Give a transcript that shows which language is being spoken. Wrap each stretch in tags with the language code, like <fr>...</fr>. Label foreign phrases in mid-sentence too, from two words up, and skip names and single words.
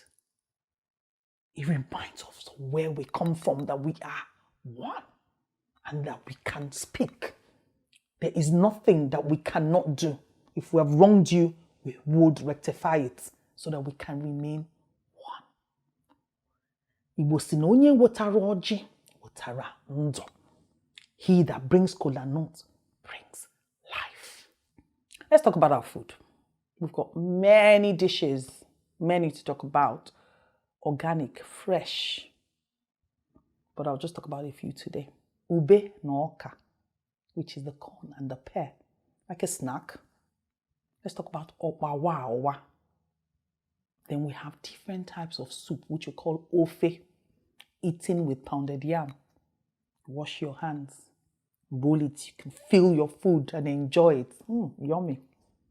<en>It reminds us of where we come from, that we are one and that we can speak. There is nothing that we cannot do. If we have wronged you, we would rectify it so that we can remain one.</en> <ig>Igbo si na onye wetara orji, wetara ndụ.</ig> <en>He that brings kola nut brings life. Let's talk about our food. We've got many dishes, many to talk about. Organic, fresh. But I'll just talk about a few today.</en> <ig>Ube na ọka,</ig> <en>which is the corn and the pear, like a snack. Let's talk about owa. Then we have different types of soup, which we call ofe, eaten with pounded yam. Wash your hands. Bowl it, you can fill your food and enjoy it.</en>